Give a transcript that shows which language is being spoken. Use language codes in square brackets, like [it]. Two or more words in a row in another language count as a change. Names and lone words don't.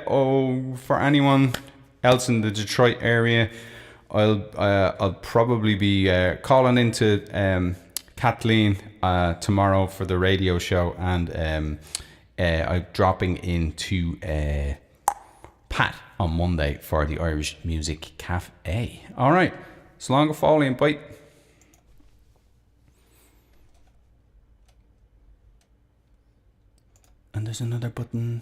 [en] Oh, for anyone else in the Detroit area, I'll probably be calling into Kathleen tomorrow for the radio show, and I'm dropping into Pat on Monday for the Irish Music Cafe. All right, [ga] Slán go fóill [en] and bye. And there's another button.